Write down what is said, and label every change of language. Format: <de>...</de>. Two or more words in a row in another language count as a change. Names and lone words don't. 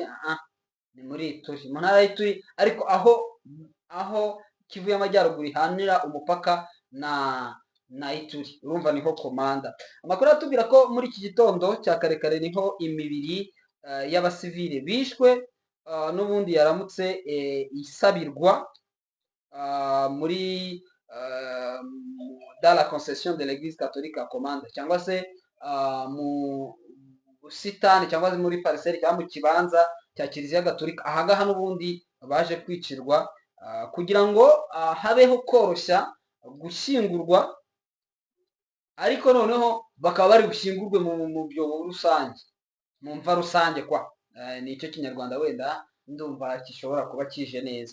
<rw>Ni muri Ituri, mu ntara y'Ituri, ariko aho Kivu y'Amajyaruguru ihanira umupaka na Ituri, urumva niho komanda. Amakuru atubwira ko muri iki gitondo cya karekare niho imibiri y'abasivile bishwe n'ubundi yaramutse isabirwa muri</rw> <fr>dans la concession de l'église catholique à Komanda,</fr> <rw>cyangwa se mu busitani cyangwa se muri parcelle cyangwa mu kibanza cya kiliziya gatolika. Ahangaha n'ubundi baje kwicirwa kugira ngo habeho koroshya gushyingurwa, ariko noneho bakaba bari gushyingurwe mu byobo rusange, mu mva rusange kwa nicyo kinyarwanda wenda ndumva gishobora kuba kije neza.</rw>